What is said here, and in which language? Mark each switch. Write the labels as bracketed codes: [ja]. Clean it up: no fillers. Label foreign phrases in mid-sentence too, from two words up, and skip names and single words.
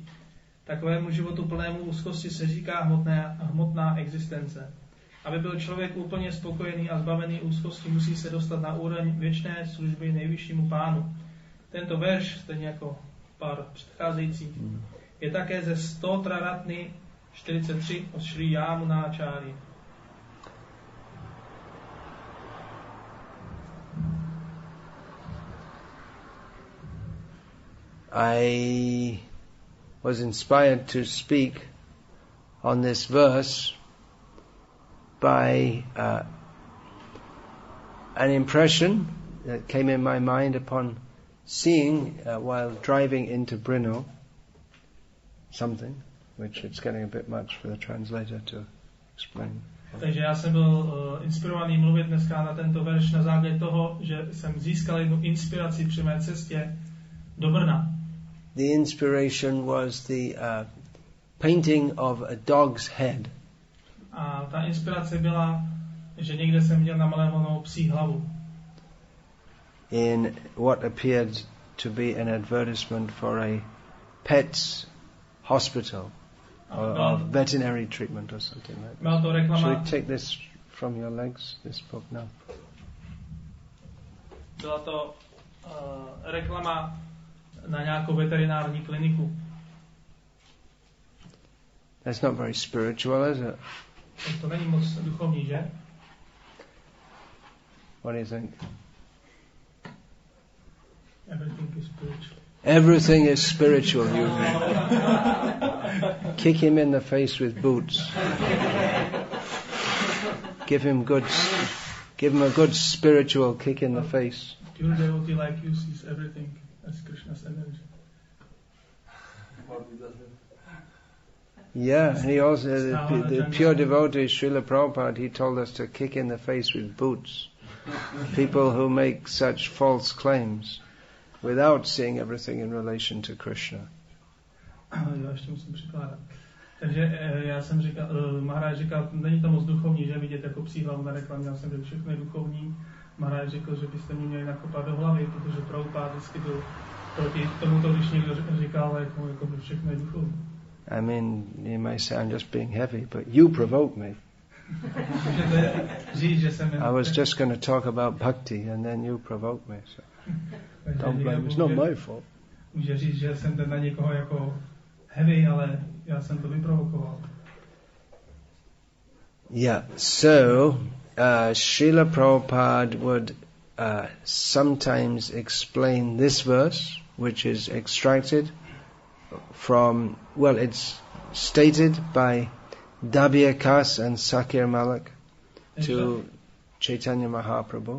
[cs] Takovému životu plnému úzkosti se říká hmotná existence. Aby byl člověk úplně spokojený a zbavený úzkosti, musí se dostat na úroveň věčné služby nejvyššímu pánu. Tento verš, stejně jako pár předcházejících, je také ze Stotra Ratny 43 od Sri Yamunacharya. [en] I was inspired to speak on this verse by an impression that came in my mind upon seeing while driving into Brno something, which it's getting a bit much for the translator to explain. [cs] Takže já jsem byl inspirovaný mluvit dneska na tento verš na základě toho, že jsem získal jednu inspiraci při mé cestě do Brna. [en] The inspiration was the painting of a dog's head. [cs] A ta inspirace byla, že někde jsem viděl namalovanou psí hlavu. [en] In what appeared to be an advertisement for a pet's hospital or veterinary treatment or something like that. Should we take this from your legs, this book now? [cs] Byla to reklama na nějakou veterinární kliniku. [en] That's not very spiritual, is it? [cs] To není moc duchovní, že? [en] What do you think? Everything is spiritual. Everything is spiritual. You kick him in the face with boots. Give him good Give him a good spiritual kick in the face. Pure devotee like you sees everything as Krishna's energy. Yeah, and he also, the pure devotee, Srila Prabhupada, he told us to kick in the face with boots. People who make such false claims without seeing everything in relation to Krishna. [cs] Já ještě musím překládat. Takže já jsem říkal, Maharaj říkal, není to moc duchovní, že vidět jako psí hlavu na reklamě, já jsem řekl, všechno je duchovní. Maharaj řekl, že byste mě měli nakopat do hlavy, protože Prabhupada vždycky byl proti tomuto, když někdo říkal, jako všechno je duchovní. [en] I mean, you may say I'm just being heavy, but you provoke me. I was just going to talk about Bhakti and then you provoke me. So don't blame me. It's not my fault. [cs] Může říct, že jsem ten na někoho jako heavy, ale já jsem to vyprovokoval. [en] Yeah, so Srila Prabhupada would sometimes explain this verse, which is extracted from, well, it's stated by Vikasa and Sakir Malik to Chaitanya Mahaprabhu.